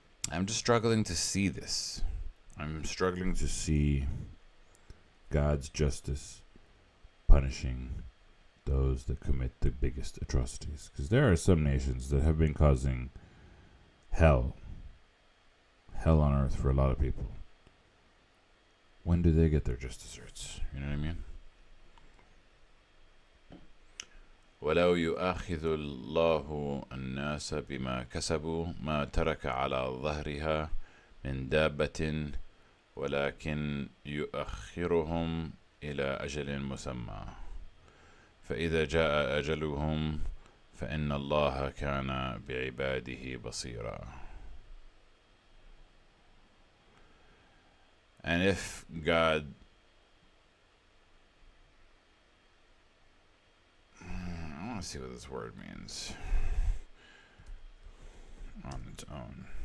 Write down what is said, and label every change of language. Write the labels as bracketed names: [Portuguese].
[English] I'm just struggling to see this. I'm struggling to see God's justice punishing those that commit the biggest atrocities. Because there are some nations that have been causing hell on earth for a lot of people. When do they get their just desserts? You know what I mean? [Arabic] ولو يؤاخذ الله الناس بما كسبوا ما ترك على ظهرها من دابة ولكن يؤخرهم إلى أجل مسمى فإذا جاء أجلهم فإن الله كان بعباده بصيرا. [English] And if God I want to see what this word means on its own.